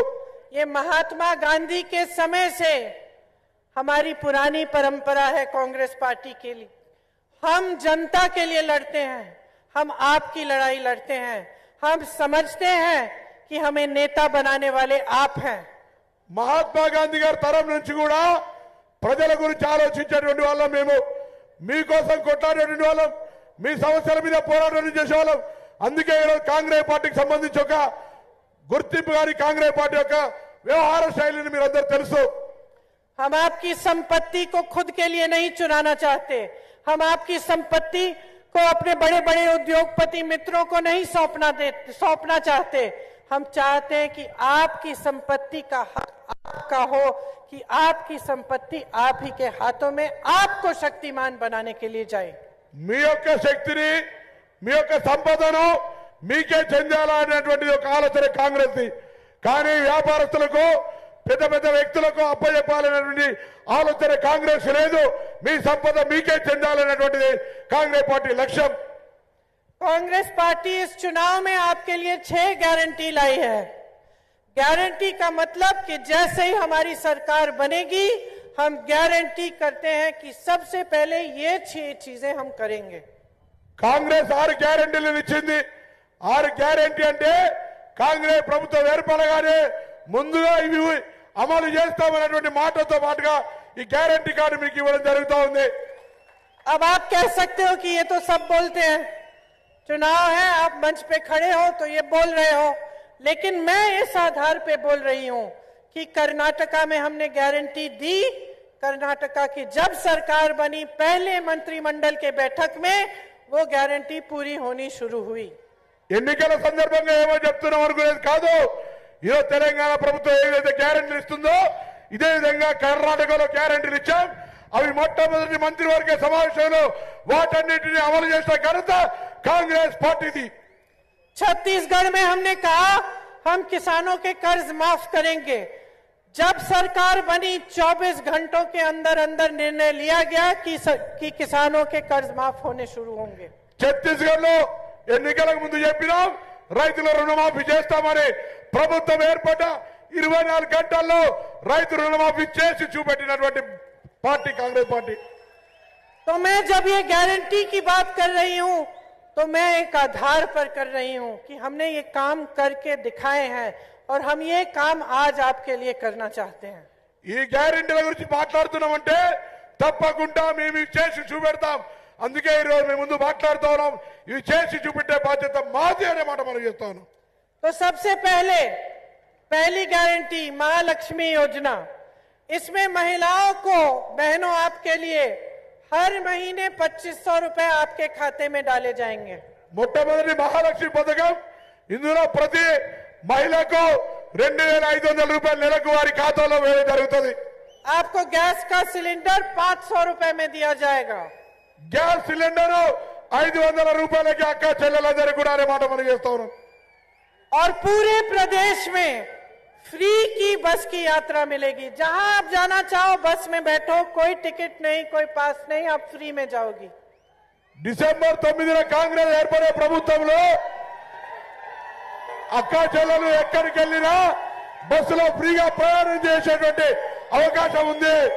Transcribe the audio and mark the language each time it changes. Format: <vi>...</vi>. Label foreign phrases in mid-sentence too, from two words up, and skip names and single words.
<hi>ये महात्मा गांधी के समय से हमारी पुरानी परंपरा है कांग्रेस पार्टी के लिए। हम जनता के लिए लड़ते हैं, हम आपकी लड़ाई लड़ते हैं। हम समझते हैं कि हमें नेता बनाने वाले आप हैं।</hi> <te>మహాత్మా గాంధీ గారి తరం నుంచి కూడా ప్రజల గురించి ఆలోచించేటువంటి వాళ్ళం, మేము మీకోసం కొట్లాడేటువంటి వాళ్ళం, మీ సమస్యల మీద పోరాటం చేసేవాళ్ళం. అందుకే ఈరోజు కాంగ్రెస్ పార్టీకి సంబంధించి ఒక గుర్తింపు గారి కాంగ్రెస్ పార్టీ యొక్క వ్యవహార శైలిని మీరందరూ తెలుసు.</te> <hi>हम आपकी संपत्ति को खुद के लिए नहीं चुराना चाहते। हम आपकी संपत्ति को अपने बड़े बड़े उद्योगपति मित्रों को नहीं सौंपना चाहते। हम चाहते हैं कि आपकी संपत्ति का हक आपका हो, कि आपकी संपत्ति आप ही के हाथों में आपको शक्तिमान बनाने के लिए जाए।</hi> <te>మీ యొక్క శక్తిని, మీ యొక్క సంపదను మీకే చెందాలనేటువంటిది ఒక ఆలోచన కాంగ్రెస్. కానీ వ్యాపారస్తులకు, పెద్ద పెద్ద వ్యక్తులకు అప్పచెప్పాలనేటువంటి ఆలోచన కాంగ్రెస్ లేదు. మీ సంపద మీకే చెందాలనేటువంటిది కాంగ్రెస్ పార్టీ లక్ష్యం.</te> <hi>कांग्रेस पार्टी इस चुनाव में आपके लिए 6 गारंटी लाई है। गारंटी का मतलब कि जैसे ही हमारी सरकार बनेगी, हम गारंटी करते हैं कि सबसे पहले ये 6 चीजें हम करेंगे।</hi> <te>కాంగ్రెస్ 6 గ్యారెంటీలను ఇచ్చింది. 6 గ్యారెంటీ అంటే కాంగ్రెస్ ప్రభుత్వం ఏర్పడగానే ముందుగా ఇవి అమలు చేస్తామనేటువంటి మాటతో పాటుగా ఈ గ్యారెంటీ కార్డు మీకు ఇవ్వడం జరుగుతూ ఉంది.</te> <hi>अब आप कह सकते हो कि ये तो सब बोलते हैं, चुनाव है, आप मंच पे खड़े हो तो ये बोल रहे हो, लेकिन मैं इस आधार पे बोल रही हूं कि कर्नाटका में हमने गारंटी दी। कर्नाटका की जब सरकार बनी, पहले मंत्रिमंडल के बैठक में वो गारंटी पूरी होनी शुरू हुई।</hi> <te>ఎన్నికల సందర్భంగా ఏమో చెప్తున్నాం అనుకునేది కాదు. ఈరోజు తెలంగాణ ప్రభుత్వం ఏదైతే గ్యారెంటీలు ఇస్తుందో ఇదే విధంగా కర్ణాటకలో గ్యారెంటీలు ఇచ్చాం. అవి మొట్టమొదటి మంత్రివర్గ సమావేశంలో వాటన్నిటిని అమలు చేసిన ఘనత కాంగ్రెస్ పార్టీది.</te> <hi>छत्तीसगढ़ में हमने कहा हम किसानों के कर्ज माफ करेंगे। जब सरकार बनी 24 घंटों के अंदर अंदर निर्णय लिया गया कि किसानों के कर्ज माफ होने शुरू होंगे।</hi> <te>ఛత్తీస్గఢ్ లో ఎన్నికలకు ముందు చెప్పినాం రైతుల రుణమాఫీ చేస్తామని. ప్రభుత్వం ఏర్పడ్డ 24 గంటల్లో రైతు రుణమాఫీ చేసి చూపెట్టినటువంటి పార్టీ కాంగ్రెస్ పార్టీ.</te> <hi>तो मैं जब ये गारंटी की बात कर रही हूं तो मैं एक आधार पर कर रही हूं कि हमने ये काम करके दिखाए हैं और हम ये काम आज आपके लिए करना चाहते हैं.</hi> <te>ఈ గ్యారెంటీల గురించి మాట్లాడుతున్నామంటే తప్పకుండా మేము ఇవి చేసి చూపెడతాం. అందుకే ఈరోజు మేము ముందు మాట్లాడుతూ ఉన్నాం. ఇవి చేసి చూపెట్టే బాధ్యత మాది అనే మాట మనం చేస్తాను.</te> <hi>तो सबसे पहली गारंटी महालक्ष्मी योजना, इसमें महिलाओं को, बहनों, आपके लिए हर महीने 2500 रुपए आपके खाते में डाले जाएंगे.</hi> <te>మొట్టమొదటి మహాలక్ష్మి పథకం, ఇందులో ప్రతి మహిళకు 2500 రూపాయలు నెలకు వారి ఖాతాలో వేయడం జరుగుతుంది.</te> <hi>आपको गैस का सिलेंडर 500 रुपए में दिया जाएगा.</hi> <te>గ్యాస్ సిలిండర్ 500 రూపాయలకి అక్క చెల్లెలందరికీ కూడా అనే మాట మనం చేస్తా ఉన్నాం.</te> <hi>और पूरे प्रदेश में फ्री की बस की यात्रा मिलेगी. जहां आप जाना चाहो बस में बैठो, कोई टिकट नहीं, कोई पास नहीं, आप फ्री में जाओगी.</hi> <te>డిసెంబర్ 9న కాంగ్రెస్ ఏర్పడే ప్రభుత్వంలో అక్క చెల్లెలు ఎక్కడికి వెళ్ళినా బస్సులో ఫ్రీగా ప్రయాణం చేసేటువంటి అవకాశం ఉంది.</te>